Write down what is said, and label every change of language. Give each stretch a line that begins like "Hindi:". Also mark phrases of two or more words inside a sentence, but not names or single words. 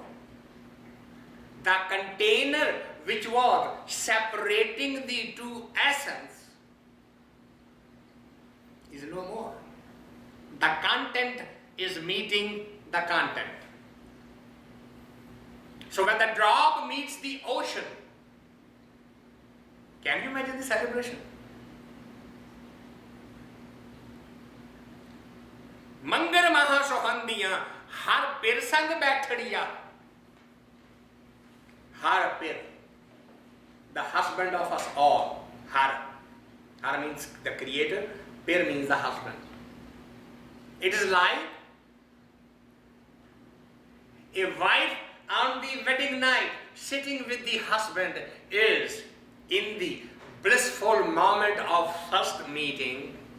English: The container which was separating the two essence is no more. The content is meeting the content. So when the drop meets the ocean, can you imagine the celebration?
Punjabi: ਮੰਦਰਿ ਮਾਹਿ ਸੋਹੰਦੀਆ, ਹਰਿ ਪਿਰ ਸੰਗਿ ਬੈਠੜੀਆਹ. ਹਰਿ ਪਿਰ,
English: the husband of us all. Har. Har means the creator, pir means the husband. It is like a wife on the wedding night sitting with the husband is in the blissful moment of first meeting.